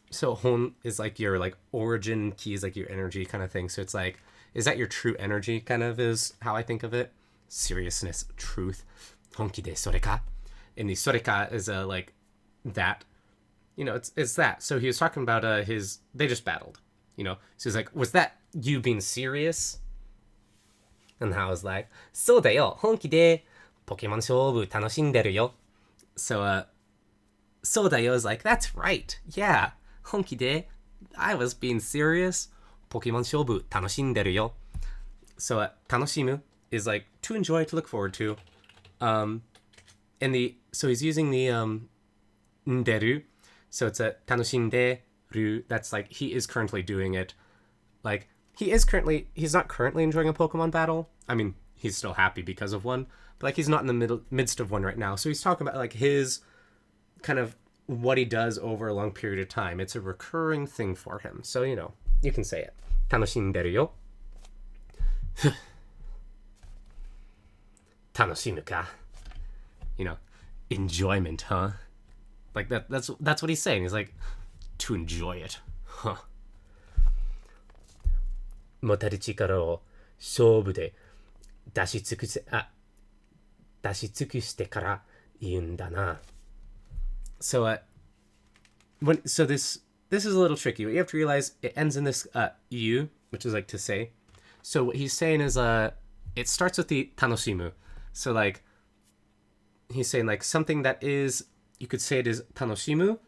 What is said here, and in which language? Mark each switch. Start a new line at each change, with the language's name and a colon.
English: So hon is like your like origin, ki is like your energy kind of thing. So it's like, is that your true energy? Kind of is how I think of it. Seriousness, truth.
Japanese: Honki de sore ka?
English: And the soreka is like that, you know, it's that. So he was talking about they just battled, you know. So he's like, was that you being serious? And I was like,
Japanese: そうだよ、本気でポケモン勝負楽しんでるよ.
English: So
Japanese: そうだよ
English: is like, that's right, yeah.
Japanese: 本気で
English: I was being serious.
Japanese: ポケモン勝負楽しんでるよ.
English: So 楽しむ is like to enjoy, to look forward to. So he's using the nderu, so it's a tanoshinderu. That's like he is currently doing it. Like he's not currently enjoying a Pokemon battle. I mean, he's still happy because of one, but like he's not in the midst of one right now. So he's talking about like his kind of what he does over a long period of time. It's a recurring thing for him. So, you know, you can say it.
Japanese: Tanoshinderu yo. Tanoshimu ka?
English: You know, enjoyment, huh? Like that's what he's saying. He's like, to enjoy it, huh?
Japanese: 持てる力を勝負で出し尽くしてから言うんだな.
English: So this is a little tricky. What you have to realize, it ends in this you, which is like to say. So what he's saying is it starts with the tanoshimu. So like he's saying like something that is, you could say it is tanoshimu.